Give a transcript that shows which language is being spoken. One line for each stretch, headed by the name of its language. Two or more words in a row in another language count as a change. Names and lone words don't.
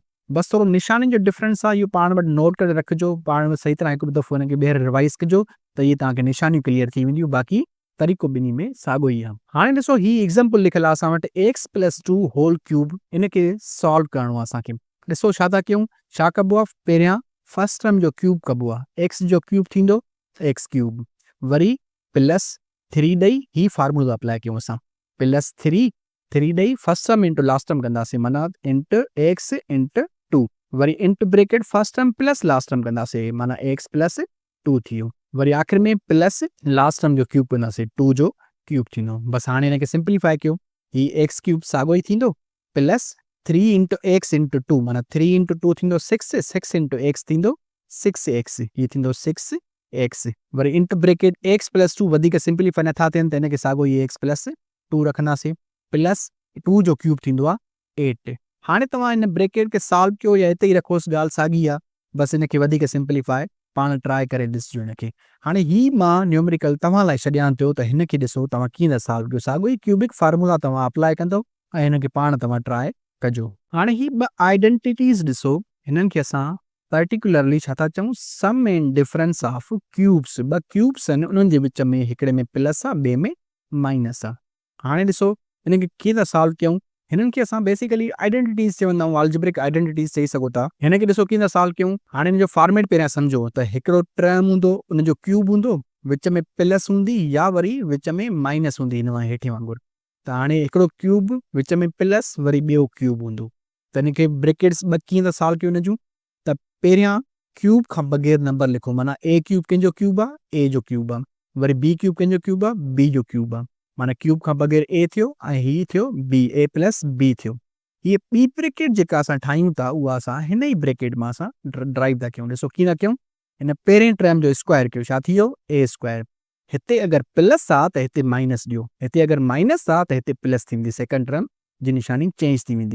Sindhi: बस थोरो निशानी जो डिफरेंस आहे, इहो पाण वटि नोट करे रखिजो। पाण में सही तरह हिकु दफ़ो हिनखे ॿीहर रिवाइज़ कजो त इहे तव्हांखे निशानियूं क्लियर थी वेंदियूं। बाक़ी तरीक़ो ॿिन्ही में साॻियो ई आहे। हाणे ॾिसो ही एग्ज़ाम्पल लिखियलु आहे असां वटि x + 2
English: whole cube.
Sindhi: इनखे सॉल्व करिणो आहे असांखे। ॾिसो छा था कयूं? छा कबो आहे? पहिरियां
English: first term
Sindhi: जो क्यूब कबो आहे। x जो क्यूब थींदो x³ वरी +3 ॾेई ही फार्मूला अप्लाई कयूं असां। +3 ॾेई
English: first term into last term
Sindhi: कंदासीं, माना
English: into x into 2
Sindhi: वरी
English: into bracket first term plus last term
Sindhi: कंदासीं, माना x + 2 थी वियो। वरी आख़िर में
English: plus last term
Sindhi: जो क्यूब कंदासीं, 2 जो क्यूब थींदो। बसि हाणे हिनखे सिंप्लीफाई कयो। ही x³ साॻियो ई थींदो
English: plus 3 into x into 2,
Sindhi: माना
English: 3 into 2
Sindhi: थींदो 6,
English: 6 into x
Sindhi: थींदो 6x, हीअ थींदो 6x वरी
English: into bracket x + 2
Sindhi: वधीक सिंप्लीफाई नथा थियनि त हिनखे साॻियो ई x + 2 रखंदासीं। प्लस 2 जो क्यूब थींदो आहे 8। हाणे तव्हां हिन ब्रेकेट खे सॉल्व कयो या हिते ई रखोसि, ॻाल्हि साॻी आहे। बसि हिनखे वधीक सिंप्लीफाई पाण ट्राए करे ॾिसिजो हिनखे। हाणे ही मां न्यूमेरिकल तव्हां लाइ छॾियां पियो त हिनखे ॾिसो तव्हां कीअं था सॉल्व कयो। साॻियो ई
English: cubic formula
Sindhi: तव्हां अप्लाई कंदव ऐं हिनखे पाण तव्हां ट्राए कजो। हाणे ही ॿ आइडेंटिटीज़ ॾिसो, हिननि खे असां पर्टिकुलरली छा था चऊं?
English: sum and difference of cubes.
Sindhi: ॿ क्यूब्स आहिनि, उन्हनि जे विच में हिकिड़े में प्लस आहे, ॿिए में माइनस आहे। हाणे ॾिसो हिनखे कीअं था सॉल्व कयूं? हिननि खे असां बेसिकली आइडेंटिटीज़ चवंदा आहियूं,
English: algebraic identities
Sindhi: चई सघो था। हिनखे ॾिसो कीअं था सॉल्व कयूं। हाणे हिन जो फॉर्मेट पहिरियां सम्झो त हिकिड़ो टर्म हूंदो, उन जो क्यूब हूंदो, विच में प्लस हूंदी या वरी विच में माइनस हूंदी, हिन हेठि वांगुरु। त हाणे हिकिड़ो क्यूब विच में प्लस वरी ॿियो क्यूब हूंदो, त हिनखे ब्रेकेट्स ॿ कीअं था सॉल्व कयूं हिन जूं? त पहिरियां क्यूब खां बग़ैर नंबर लिखो, माना a³ कंहिंजो क्यूब आहे? a जो क्यूब आहे। वरी b³ कंहिंजो क्यूब आहे? b जो क्यूब आहे। माना क्यूब खां बग़ैर a थियो ऐं हीअ थियो b, a + b थियो। हीअ ॿी ब्रेकेट जेका असां ठाहियूं था उहा असां हिन ई ब्रेकेट मां असां ड्राइव था कयूं। ॾिसो कीअं था कयूं? हिन पहिरें टर्म जो स्क्वायर कयो, छा थी वियो? a²। हिते अगरि प्लस आहे त हिते माइनस ॾियो, हिते अगरि माइनस आहे त हिते प्लस थींदी,
English: second term
Sindhi: जी निशानी चेंज थी वेंदी।